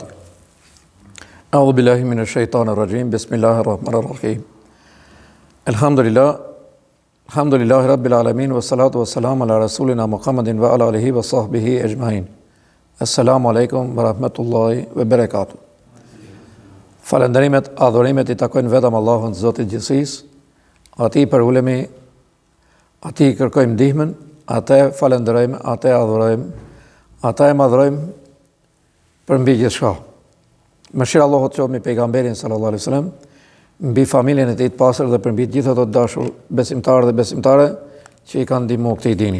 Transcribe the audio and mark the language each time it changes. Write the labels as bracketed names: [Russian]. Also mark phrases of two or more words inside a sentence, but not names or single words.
[Arabic] أعوذ بالله من الشيطان الرجيم. بسم الله الرحمن الرحيم الحمد لله رب العالمين والصلاة والسلام على رسولنا محمد وعلى آله وصحبه أجمعين. السلام عليكم ورحمة الله وبركاته. [Albanian] Falënderimet, adhurimet I takojnë vetëm Allahun, Zotit gjithësisë. Atij përulemi, atij kërkojmë ndihmën, atë falënderojmë, atë adhurojmë, atë madhrojmë për mbi gjithçka. Mëshira e Allahut qoftë mbi pejgamberin [Arabic] sallallahu alaihi wasallam, [Albanian] mbi familjen e tij të pastër dhe për mbi gjithë ato të dashur besimtarë dhe besimtare që I kanë ndihmuar këtij dini.